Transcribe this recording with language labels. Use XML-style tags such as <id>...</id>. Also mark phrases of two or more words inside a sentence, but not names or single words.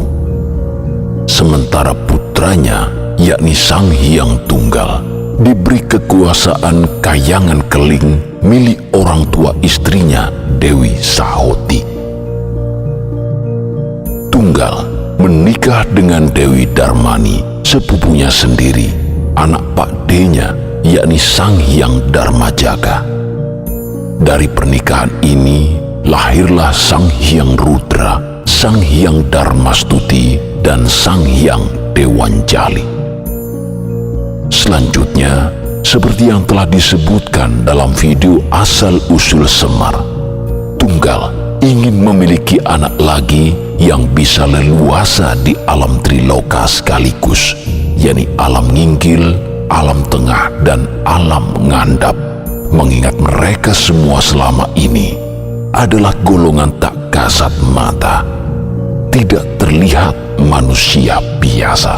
<id>Sementara putranya, yakni Sang Hyang Tunggal, diberi kekuasaan Kahyangan Keling milik orang tua istrinya, Dewi Sahuti. Tunggal menikah dengan Dewi Darmani, sepupunya sendiri, anak Pak D-nya, yakni Sang Hyang Darmajaga. Dari pernikahan ini lahirlah Sang Hyang Rudra, Sang Hyang Darmastuti, dan Sang Hyang Dewanjali. Selanjutnya, seperti yang telah disebutkan dalam video Asal-Usul Semar, Tunggal ingin memiliki anak lagi yang bisa leluasa di alam Triloka sekaligus, yakni alam Nginggil, alam Tengah, dan alam Ngandap, mengingat mereka semua selama ini adalah golongan tak kasat mata, tidak terlihat manusia biasa.</id>